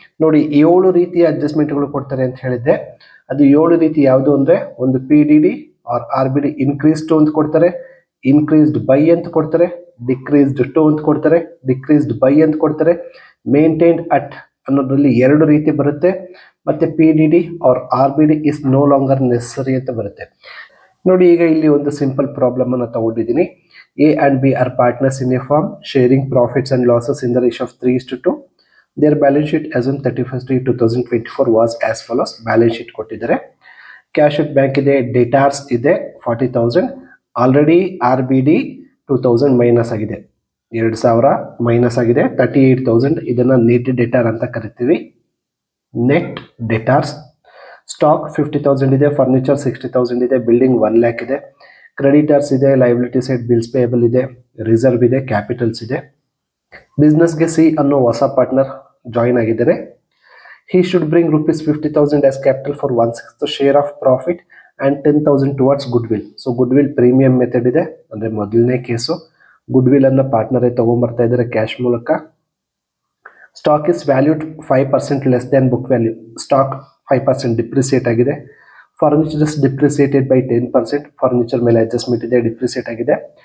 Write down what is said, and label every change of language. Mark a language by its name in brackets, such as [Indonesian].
[Kannada] ನೋಡಿ, 7 ರೀತಿಯ ಅಡ್ಜಸ್ಟ್ಮೆಂಟ್ಗಳು ಕೊಡ್ತಾರೆ ಅಂತ ಹೇಳಿದ್ದೆ. ಅದು 7 ರೀತಿ ಯಾವುದು ಅಂದರೆ, ಒಂದು PDD R RBD increase to ಅಂತ ಕೊಡ್ತಾರೆ, ಇನ್ಕ್ರೀಸ್ಡ್ ಬೈ ಅಂತ ಕೊಡ್ತಾರೆ, ಡಿಕ್ರೀಸ್ಡ್ ಟು ಅಂತ ಕೊಡ್ತಾರೆ, ಡಿಕ್ರೀಸ್ಡ್ ಬೈ ಅಂತ ಕೊಡ್ತಾರೆ, ಮೇಂಟೈನ್ಡ್ ಅಟ್ ಅನ್ನೋದ್ರಲ್ಲಿ 2 ರೀತಿ ಬರುತ್ತೆ, ಮತ್ತೆ PDD R RBD [English] is no longer necessary [Kannada] ಅಂತ ಬರುತ್ತೆ. ನೋಡಿ, ಈಗ ಇಲ್ಲಿ ಒಂದು ಸಿಂಪಲ್ ಪ್ರಾಬ್ಲಮ್ ಅನ್ನು ತಗೊಂಡಿದ್ದೀನಿ. [English] A and B are partners in a firm sharing profits and losses in the ratio of 3:2. Their balance sheet as on 31st 2024 was as follows. Balance sheet [Kannada] ಕೊಟ್ಟಿದ್ದಾರೆ. Cash at bank ಇದೆ, ಡೇಟಾರ್ಸ್ ಇದೆ 40,000. Already RBD 2,000 minus ಆಗಿದೆ, 2,000 minus ಆಗಿದೆ. 38,000 ಇದನ್ನ net ಡೇಟಾರ್ ಅಂತ ಕರಿತೀವಿ, net ಡೇಟಾರ್ಸ್. Stock 50,000 ಇದೆ, furniture 60,000 ಇದೆ, ಬಿಲ್ಡಿಂಗ್ 1 lakh ಇದೆ, ಕ್ರೆಡಿಟರ್ಸ್ ಇದೆ, ಲೈಬಿಲಿಟಿ ಸೈಡ್ ಬಿಲ್ಸ್ ಪೇಯಬಲ್ ಇದೆ, ರಿಸರ್ವ್ ಇದೆ, ಕ್ಯಾಪಿಟಲ್ಸ್ ಇದೆ. ಬಿಸ್ನೆಸ್ಗೆ ಸಿ ಅನ್ನೋ ಹೊಸ ಪಾರ್ಟ್ನರ್ ಜಾಯಿನ್ ಆಗಿದ್ದಾರೆ. [English] He should bring rupees 50,000 as capital for 1/6 share of profit and 10,000 towards goodwill. [Kannada] So goodwill premium method ಇದೆ, ಅಂದ್ರೆ ಮೊದಲನೇ ಕೇಸು. ಗುಡ್ವಿಲ್ ಅನ್ನ ಪಾರ್ಟ್ನರ್ ತಗೊಂಡ್ಬರ್ತಾ ಇದ್ದಾರೆ ಕ್ಯಾಶ್ ಮೂಲಕ. [English] Stock is valued 5% less than book value. Stock 5% depreciate ಆಗಿದೆ. Furniture is depreciated by 10%. [Kannada] Furniture ಮೇಲೆ adjustment ಇದೆ, depreciate ಆಗಿದೆ.